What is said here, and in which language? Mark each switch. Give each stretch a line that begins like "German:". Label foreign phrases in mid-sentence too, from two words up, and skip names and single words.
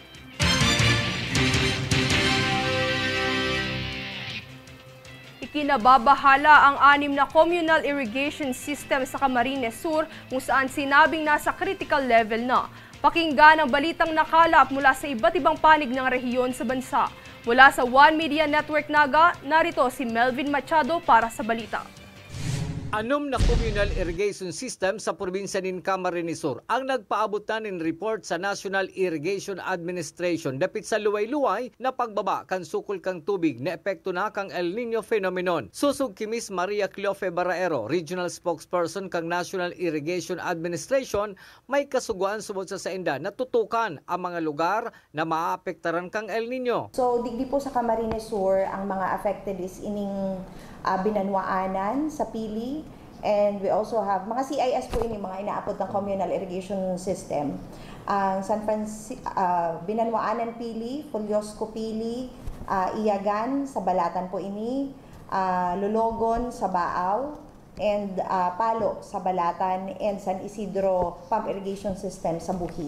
Filipino: Ikinababahala ang 6 na communal irrigation system sa Camarines Sur kung saan sinabing nasa critical level na. Pakinggan ang balitang nakalap mula sa iba't ibang panig ng rehiyon sa bansa. Mula sa One Media Network Naga, narito si Melvin Machado para sa balita.
Bikol: 6 na communal irrigation system sa probinsya ng Camarines Sur ang nagpaabot na ng report sa National Irrigation Administration dapit sa luway-luway na pagbaba kan sukol kang tubig na epekto na kang El Nino phenomenon. Susug ki Miss Maria Cleofe Barraero, Regional Spokesperson kang National Irrigation Administration, may kasuguan sumod sa sainda na tutukan ang mga lugar na maapektaran kang El Nino. So digdi po sa Camarines Sur, ang mga
English: affected is
Bikol: ining Binanwaanan sa Pili,
English: And we also have
Bikol: mga CIS po ini, mga inaapod ng
English: communal irrigation system.
Bikol: Ang Binanwaanan Pili, Fulyosco Pili, Iyagan sa Balatan po ini, Lologon sa Baaw, and Palo sa Balatan, and San Isidro Pump Irrigation System sa Buhi.